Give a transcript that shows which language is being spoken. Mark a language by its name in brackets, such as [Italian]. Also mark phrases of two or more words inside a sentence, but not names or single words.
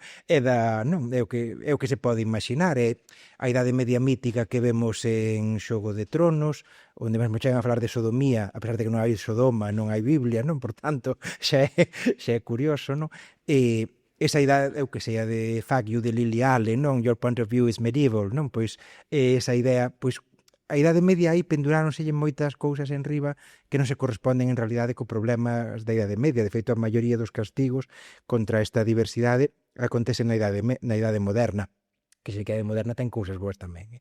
[Galician] É o que se pode imaginar, é a Idade Media mítica que vemos en Xogo de Tronos, onde mesmo chegan a falar de sodomía, a pesar de que non hai Sodoma, non hai Biblia, non? Por tanto, xa é curioso, non? Esa idea, eu que sei, a de Fuck You de Lily Allen, non? [English] Your point of view is medieval, non? [Galician] Pois esa idea, pois a Idade Media aí penduráronselle moitas cousas en riba que non se corresponden en realidade co problema da Idade Media. De feito, a maioría dos castigos contra esta diversidade acontecen na idade moderna, que se que a moderna ten cousas boas tamén.